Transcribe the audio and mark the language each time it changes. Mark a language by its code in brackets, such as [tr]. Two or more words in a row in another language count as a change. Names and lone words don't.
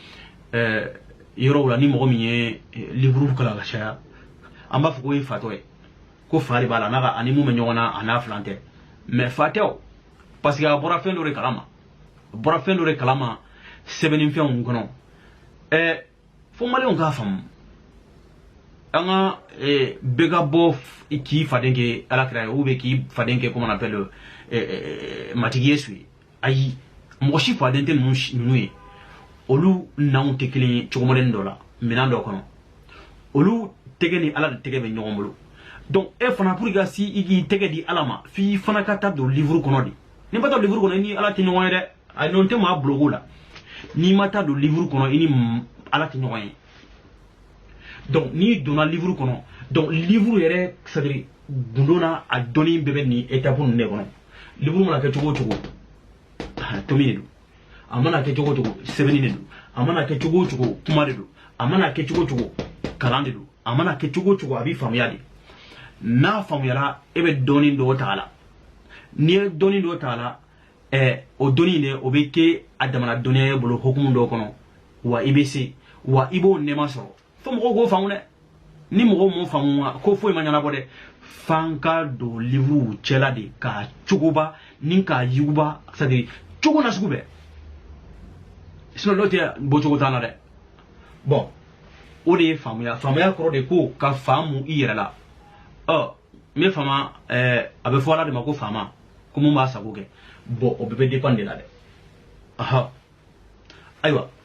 [bm] yɔrɔw la ni mɔgɔ min ye livre kalan ka caya an b'a fɔ ko ye fatɔ ye ko fa de b'a la ani mun bɛ ɲɔgɔn na a n'a filan tɛ mais fa tɛ o parce que a bɔra fɛn dɔ de kalama sɛbɛnnifɛnw kɔnɔ fo maliyɛnw k'a faamu an ka bɛɛ ka bɔ k'i faden kɛ alakira ye [fr] ou bien [bm] k'i faden kɛ [fr] comment on appelle [bm] matigi Yesu ye ayi mɔgɔ si faden tɛ ninnu ye olu nanw tɛ kelen ye cogo mɔdɛli dɔ la minɛn dɔ kɔnɔ olu tɛgɛ ni ala de tɛgɛ bɛ ɲɔgɔn bolo donc e fana [fr] pour que [bm] ka si i k'i tɛgɛ di ala ma f'i fana ka taa don livre kɔnɔ de n'i ma taa don livre kɔnɔ i ni ala tɛ ɲɔgɔn ye dɛ a non tɛ maa bloqué la n'i ma taa don livre kɔnɔ i ni ala tɛ ɲɔgɔn ye donc n'i donna livre kɔnɔ donc livre yɛrɛ c'est-à-dire gundo na a dɔnni bɛɛ bɛ nin étape ninnu de kɔnɔ livre mana kɛ cogo o cogo tomi de don a mana kɛ cogo o cogo sɛbɛnni de don a mana kɛ cogo o cogo kuma de don a mana kɛ cogo o cogo kalan de don a mana kɛ cogo o cogo a b'i faamuya de n'a faamuyara e bɛ dɔnni dɔw ta a la n'i ye dɔnni dɔw ta a la o dɔnni de o bɛ kɛ a damana dɔnniya ye bolo hukumu dɔw kɔnɔ wa i bɛ se wa i b'o nɛɛma sɔrɔ fo mɔgɔw k'o faamu dɛ ni mɔgɔw m'o faamu ko foyi ma ɲɛnabɔ dɛ f'an ka don livre cɛla de k'a cogoba ni k'a yuguba c'est-à-dire cogo na sugu bɛɛ sinon n'o tɛ bɔcogo t'an na dɛ bon o de ye faamuya kɔrɔ de ko ka faamu i yɛrɛ la n bɛ faama a bɛ fɔ ala de ma ko faama ko mun b'a sago kɛ bon o bɛɛ bɛ [fr] dépend de la [bm] dɛ ayiwa